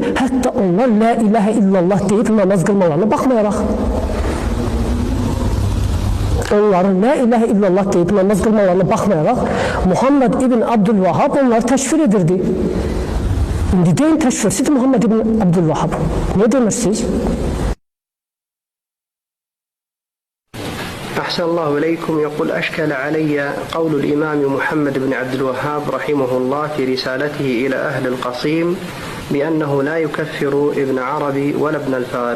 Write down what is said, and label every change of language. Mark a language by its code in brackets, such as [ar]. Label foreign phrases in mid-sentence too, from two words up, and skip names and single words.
[az] Hətta onlar [ar] لا إله إلا الله [az] deyib namaz qılmalarına baxmayaraq. Onların [ar] لا إله إلا الله [az] deyib namaz qılmalarına baxmayaraq Muhammed İbn Abdülvahhab onları təkfir edirdi. İndi deyin təkfirçidir Muhammed İbn Abdülvahhab. [tr] Ne demirsiniz? [ar] أحسن الله إليكم. يقول أشكل علي قول الإمام محمد بن عبد الوهاب رحمه الله في رسالته إلى أهل القصيم بأنه لا يكفر ابن عربي ولا ابن الفارض.